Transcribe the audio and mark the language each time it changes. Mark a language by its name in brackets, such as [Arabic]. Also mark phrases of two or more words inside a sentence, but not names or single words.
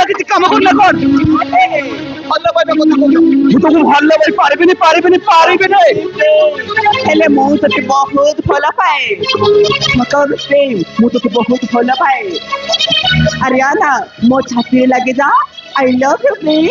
[Bangla] কাম করলে কর [Odia] ଭଲ ପାଇବା କଥା କହୁଛ ମୁଁ ତମକୁ ଭଲ ପାଇ ପାରିବିନି ହେଲେ ମୁଁ ତତେ ବହୁତ ଭଲ ପାଏ ପ୍ରେମ ମୁଁ ତତେ ବହୁତ ଭଲ ପାଏ ଆରିୟାନା ମୋ ଛାତିରେ ଲାଗି ଯା [English] I love you [Odia] ପ୍ରେମ